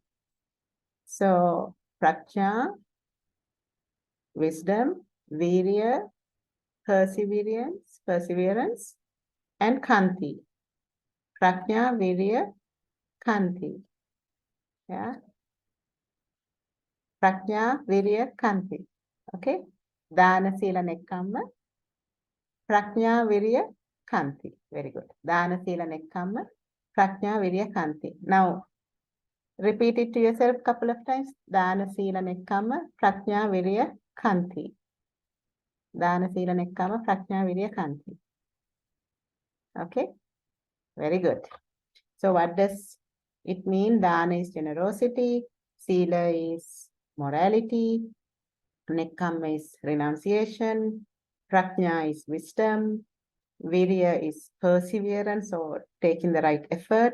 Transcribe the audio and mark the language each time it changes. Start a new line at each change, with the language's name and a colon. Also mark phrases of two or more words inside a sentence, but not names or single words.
English: So, Prajna, wisdom, Virya, perseverance, and Khanti.
Pali: Prajna, Virya, Khanti.
English: Yeah? Prajna,
Pali: Virya, Khanti. Okay? Dana, Sila, Nekkhamma. Prajna, Virya, Khanti.
English: Very good.
Pali: Dana, Sila, Nekkhamma. Prajna, Virya, Khanti.
English: Now, repeat it to yourself a couple of times.
Pali: Dana, Sila, Nekkhamma. Prajna, Virya, Khanti. Dana, Sila, Nekkhamma. Prajna, Virya, Khanti.
English: Okay? Very good. So what does it mean? Dana is generosity. Sila is morality. Nekkhamma is renunciation. Prajna is wisdom. Virya is perseverance or taking the right effort.